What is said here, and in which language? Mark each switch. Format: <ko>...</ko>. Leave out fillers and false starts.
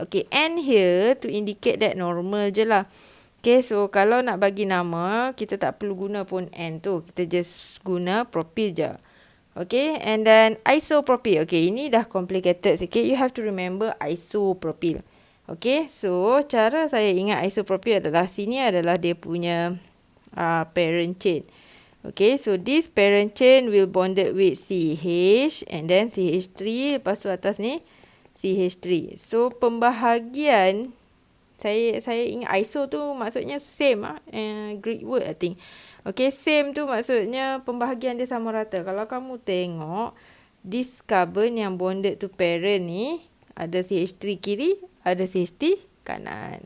<ms>Okay,</ms> <en>N here to indicate that normal</en> <ms>je lah. Okay, so kalau nak bagi nama, kita tak perlu guna pun N tu. Kita just guna propyl je. Okay, and then isopropyl. Okay, ini dah complicated sikit.</ms> <en>You have to remember isopropyl.</en> <ms>Okay, so cara saya ingat isopropyl adalah sini adalah dia punya parent chain.</ms> <en>Okay, so this parent chain will bonded with CH and then CH3.</en> <ms>Lepas tu atas ni CH3. So, pembahagian, saya ingat iso tu maksudnya</ms> <en>same Greek word I think.</en> <ms>Okay, same tu maksudnya pembahagian dia sama rata. Kalau kamu tengok,</ms> <en>this carbon</en> <ms>yang bonded to parent ni, ada CH3 kiri, ada CH3 kanan.</ms>